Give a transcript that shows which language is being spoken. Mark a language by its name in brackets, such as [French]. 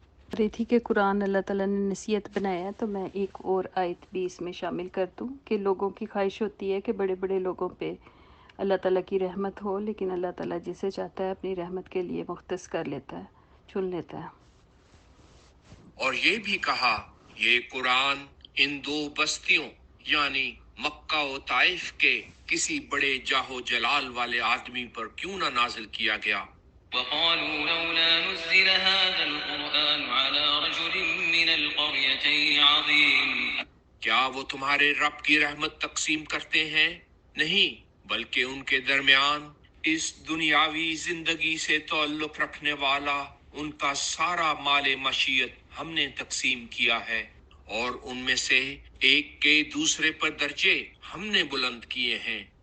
[Urdu] رہی تھی کہ قرآن اللہ تعالیٰ نے نصیحت بنایا ہے، تو میں ایک اور آیت بھی اس میں شامل کر دوں کہ لوگوں کی خواہش ہوتی ہے کہ بڑے بڑے لوگوں پہ اللہ تعالیٰ کی رحمت ہو، لیکن اللہ تعالیٰ جسے چاہتا ہے اپنی رحمت کے لیے مختص کر لیتا ہے، چن لیتا ہے۔ اور یہ بھی کہا یہ قرآن ان دو بستیوں یعنی مکہ و طائف کے کسی بڑے جاہو جلال والے آدمی پر کیوں نہ نازل کیا گیا۔ [Arabic] وقالوا لولا نزل هذا القرآن على رجل من القريتين عظيم [Urdu] کیا وہ تمہارے رب کی رحمت تقسیم کرتے ہیں؟ نہیں، بلکہ ان کے درمیان اس دنیاوی زندگی سے تعلق رکھنے والا ان کا سارا مال مشیت ہم نے تقسیم کیا ہے، اور ان میں سے ایک کے دوسرے پر درجے ہم نے بلند کیے ہیں